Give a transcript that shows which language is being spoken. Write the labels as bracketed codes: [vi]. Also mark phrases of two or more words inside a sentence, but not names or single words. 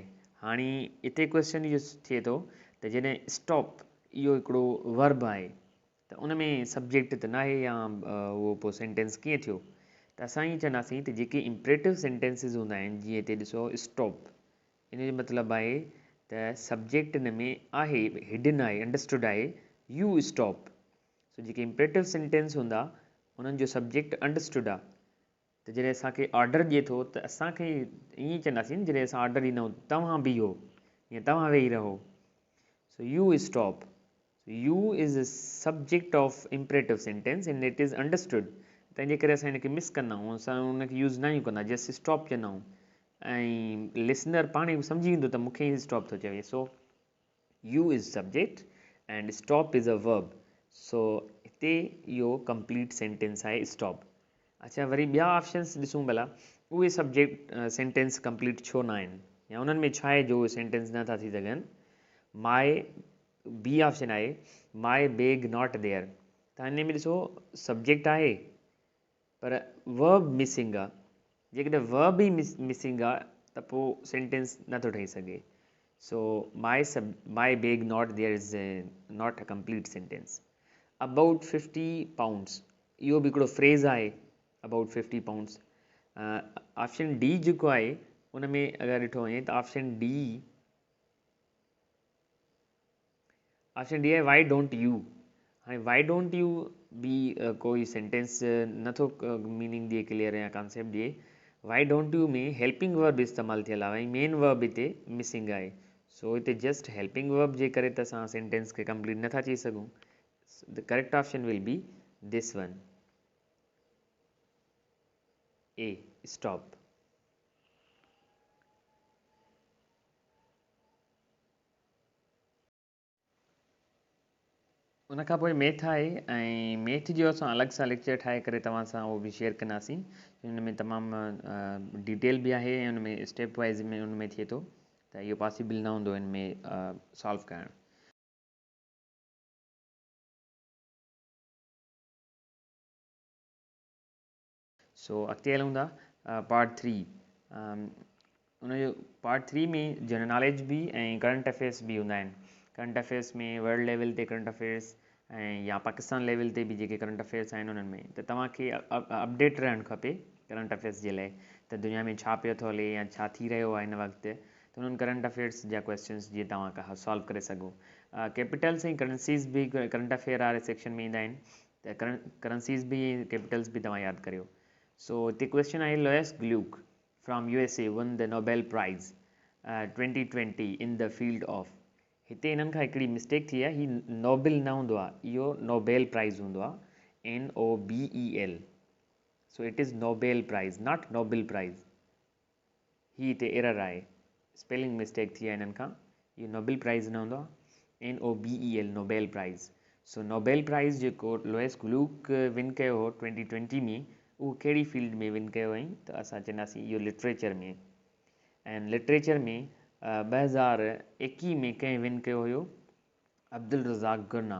[sd] हाणे हिते क्वेश्चन इहो थिए थो त जॾहिं स्टॉप इहो हिकिड़ो वर्ब आहे त उन में सब्जेक्ट त न आहे या उहो पोइ सेंटेंस कीअं थियो, त असां ईअं चवंदासीं त जेके [en] imperative sentences [sd] हूंदा आहिनि, जीअं हिते ॾिसो स्टॉप, इन जो मतिलबु आहे त सब्जेक्ट इन में आहे, हिडन आहे, अंडरस्टूड आहे, [en] you stop. [sd] सो जेके [en] imperative sentence [sd] हूंदा उन्हनि जो सब्जेक्ट अंडरस्टूड आहे। त जॾहिं असांखे ऑर्डर ॾिए थो त असांखे ईअं चवंदासीं न, जॾहिं असां ऑर्डर ॾींदा आहियूं तव्हां बीहो या तव्हां वेही रहो। [en] So you stop, you is a subject of imperative sentence and it is understood. [sd] तंहिंजे करे असां हिनखे मिस कंदा आहियूं, असां हुनखे यूज़ न कंदा, [en] just stop [sd] चवंदा आहियूं ऐं लिसनर पाण ई सम्झी वेंदो त मूंखे ई स्टॉप थो चवे। [en] So you is subject and stop is a verb. [sd] सो हिते इहो [en] complete sentence [sd] आहे स्टॉप। अच्छा, वरी ॿिया ऑप्शन्स ॾिसूं भला, उहे सब्जेक्ट सेंटेंस कंप्लीट छो न आहिनि या उन्हनि में छा आहे जो सेंटेंस नथा थी सघनि। [en] My, B option आहे my bag not there. [sd] त हिन में ॾिसो सब्जेक्ट आहे पर [en] verb missing [sd] आहे। जेकॾहिं वर्ब ई मिसिंग आहे त पोइ सेंटेंस नथो ठही सघे। [en] So my bag not there is not a complete sentence. About 50 pounds, [sd] इहो बि हिकिड़ो फ्रेज़ आहे, [en] About 50 pounds. [sd] ऑप्शन डी जेको आहे उन में अगरि ॾिठो वञे त ऑप्शन डी आहे [en] why don't you. [sd] हाणे [en] why don't you [sd] बि कोई सेंटेंस नथो मीनिंग ॾिए क्लियर या कॉन्सेप्ट ॾिए। [en] why don't you [sd] में [en] helping verb [sd] इस्तेमालु थियल आहे ऐं [en] main verb [sd] हिते मिसिंग आहे। सो हिते [en] just helping verb [sd] जे करे त असां सेंटेंस खे कंप्लीट नथा चई सघूं। [en] The correct option will be this one, A stop. [sd] उन खां पोइ मैथ आहे ऐं मैथ जो असां अलॻि सां लेक्चर ठाहे करे तव्हां सां उहो बि शेयर कंदासीं। हिन में तमामु डिटेल बि आहे ऐं उन में [en] step wise [sd] में उन में थिए थो, त इहो पॉसिबल न हूंदो हिन में सॉल्व करणु। सो अॻिते हलूं था पार्ट 3। उनजो पार्ट 3 में [en] general knowledge [sd] बि ऐं [en] current affairs [sd] बि हूंदा आहिनि। [en] current affairs [sd] में [en] world level [sd] ते [en] current affairs [sd] ऐं या पाकिस्तान लेवल ते बि जेके [en] current affairs [sd] आहिनि उन्हनि में, त तव्हांखे अपडेट रहणु खपे [en] current affairs [sd] जे लाइ, त दुनिया में छा पियो थो हले या छा थी रहियो आहे हिन वक़्तु। त उन्हनि [en] current affairs [sd] जा क्वेश्चन्स जीअं तव्हां सॉल्व करे सघो। कैपिटल्स ऐं करंसीज़ बि [en] current affair [sd] वारे सेक्शन में ईंदा आहिनि, त करंसीज़ बि कैपिटल्स बि तव्हां यादि करियो। سو هتي ڪوئسچن آهي [en] Louise Glück from USA won the Nobel Prize 2020 in the field of। [sd] हिते इन्हनि खां हिकिड़ी मिस्टेक थी आहे, ही नोबेल न हूंदो आहे, इहो नोबेल प्राइज़ हूंदो आहे, NOBEL। [en] So it is Nobel Prize not Nobel Prize. [sd] ही हिते एरर आहे, स्पेलिंग मिस्टेक थी आहे हिननि खां, इहो नोबेल प्राइज़ न हूंदो आहे, NOBEL नोबेल प्राइज़। सो नोबेल प्राइज़ जेको लोएस ग्लूक विन कयो हो 2020 में, उहो कहिड़ी फील्ड में विन कयो हुअईं, त असां चवंदासीं इहो लिटरेचर में। ऐं लिटरेचर में 2021 में कंहिं विन कयो हुयो, अब्दुल रज़ाक गुरना।